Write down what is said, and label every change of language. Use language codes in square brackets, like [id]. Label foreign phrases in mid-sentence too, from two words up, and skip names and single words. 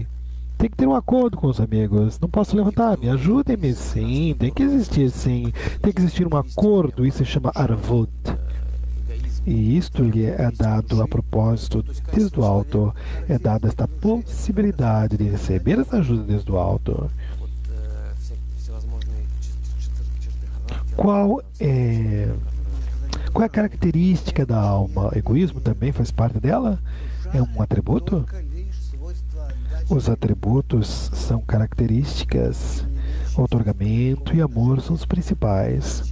[pt] Tem que ter um acordo com os amigos. Não posso levantar, me ajudem-me. Sim, tem que existir um acordo. Isso se chama arvod. E isto lhe é dado a propósito desde o alto. É dada esta possibilidade de receber essa ajuda desde o alto. [ru] Вот всевозможные черты характера. [pt] Qual é a característica da alma? Egoísmo também faz parte dela? É um atributo? Os atributos são características. Outorgamento e amor são os principais.